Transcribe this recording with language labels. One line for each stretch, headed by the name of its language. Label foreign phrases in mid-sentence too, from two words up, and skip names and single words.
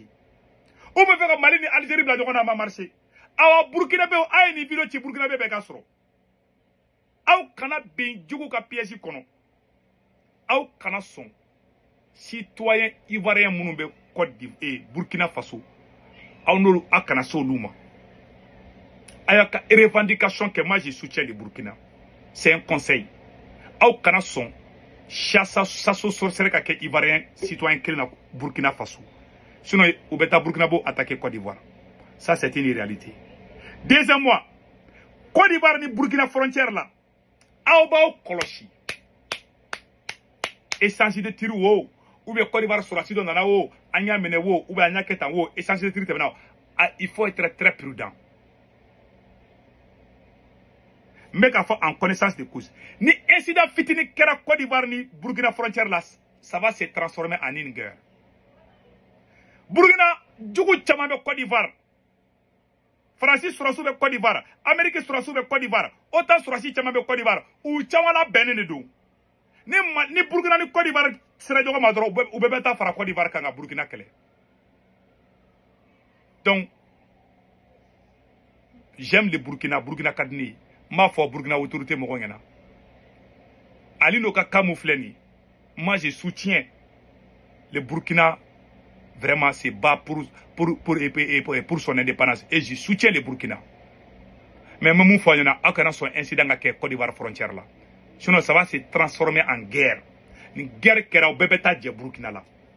Bambara: U bɛ fɛ ka Mali ni Algérie bila ɲɔgɔn na a ma marché. Awa Burkinabéw a ye ni video ci Burkinabé bɛɛ ka sɔrɔ. Aw kana bin jugu ka piège kɔnɔ. Aw kana sɔn citoyen ivoirien minnu bɛ Burkina Faso. Aw n'olu a kana se olu ma. A y'a ka revendication kɛ,
French: moi je soutiens le Burkina. C'est un conseil.
Bambara: Aw kana sɔn
French: chasse sorcière
Bambara: ka kɛ ivoirien citoyen kelen na Burkina Faso. Sinon u bɛ taa Burkinabéw attaquer Côte d'Ivoire.
French: Ça c'est une réalité. Deuxième mois,
Bambara: Côte d'Ivoire ni Burkina frontière là, aw b'aw kɔlɔsi.
French: Échange de tir
Bambara: wo,
French: ou bien
Bambara: Côte d'Ivoire sɔrɔsi dɔ nana wo, an y'a minɛ wo,
French: ou bien
Bambara: an y'a kɛ tan wo,
French: échange de tir
Bambara: tɛmɛna.
French: Il faut être très prudent. Mais
Bambara: k'a fɔ
French: en connaissance de cause.
Bambara: Ni incident fitini kɛra Côte d'Ivoire ni Burkina frontière là,
French: ça va se transformer en une guerre.
Bambara: Burkina jugu caman bɛ Côte d'Ivoire. Faransi sɔrɔsiw bɛ Côte d'Ivoire, Amérique sɔrɔsiw bɛ Côte d'Ivoire, OTAN sɔrɔsi caman bɛ Côte d'Ivoire. U caman labɛnnen de don. Ni Burkina ni Côte d'Ivoire sera ɲɔgɔn ma dɔrɔn u bɛɛ bɛ taa fara Côte d'Ivoire kan ka Burkina kɛlɛ.
French: Donc, j'aime le Burkina
Bambara: ka di ne ye. N b'a fɔ Burkina autorité mɔgɔw ɲɛna. Ali n'o ka cas mun filɛ nin ye,
French: moi je soutiens le Burkina. Vraiment, c'est bas pour son indépendance. Et je soutiens le Burkina. Mais même une fois, il y a un incident à la Côte d'Ivoire frontière là. Sinon, ça va se transformer en guerre. Une guerre qui est au bébéta du Burkina là.